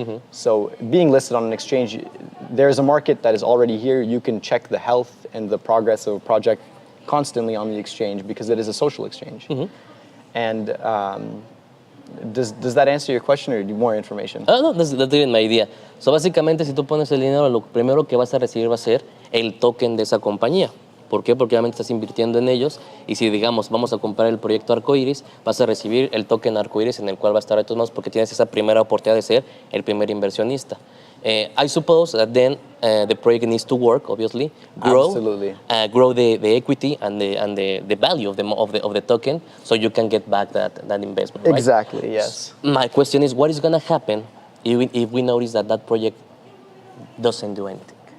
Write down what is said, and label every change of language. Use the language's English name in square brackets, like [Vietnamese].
[English] So being listed on an exchange, there's a market that is already here. You can check the health and the progress of a project constantly on the exchange, because it is a social exchange. And does that answer your question, or do you more information? No, that's even my idea. [Spanish] So básicamente, si tú pones el dinero, lo primero que vas a recibir va a ser el token de esa compañía. ¿Por qué? Porque obviamente estás invirtiendo en ellos, y si, digamos, vamos a comprar el proyecto Arcoiris, vas a recibir el token Arcoiris, en el cual va a estar de todos modos, porque tienes esa primera oportunidad de ser el primer inversionista. [English] I suppose that then the project needs to work, obviously, grow, Absolutely. Grow the equity and the value of the token, so you can get back that investment. Right? Exactly. Yes. My question is, what is going to happen if we notice that project doesn't do anything?